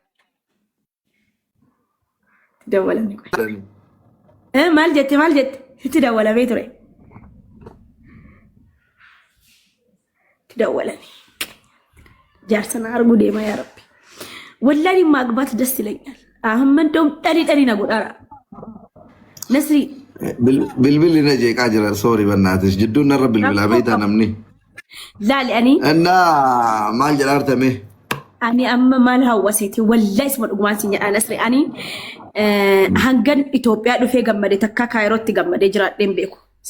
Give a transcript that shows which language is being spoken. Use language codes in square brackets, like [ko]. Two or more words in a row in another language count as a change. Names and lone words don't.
[om] dawwalamne maal jette itti dawwalamee ture itti dawwalame jaarsana arguu deema [ar] يا رب والله [om] maagbaat [am] ደስ ይለኛል አሁን እንደውም ጠሪ ነው [om] ጎዳራ ነስሪ bilbil ina jeeqaa jira sorry bannaatis jidduun narra bilbilaa beeytaa namni laali ani እና maal jedhaartame ani amma maal hawwaseeti wallahi isma dhugumaan si jedha Nasri ani hangan Itoophiyaa dhufee gammade takka Kaayirootti gammade jiraadheen beeku si